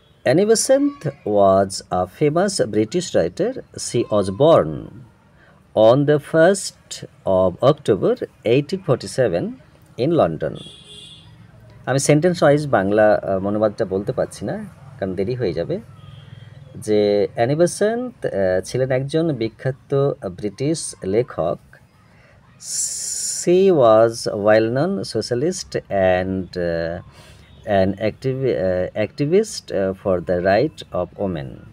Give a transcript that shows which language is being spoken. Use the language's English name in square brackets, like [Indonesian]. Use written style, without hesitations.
[English] Annie Besant was a famous British writer. She was born on the 1st of October 1847 in London। [Bangla] আমি sentence wise Bangla অনুবাদটা বলতে পারছি না কারণ দেরি হয়ে যাবে। যে অ্যানি বেসান্ত ছিলেন একজন বিখ্যাত ব্রিটিশ লেখক। [English] She was a well-known socialist and an activist for the right of women।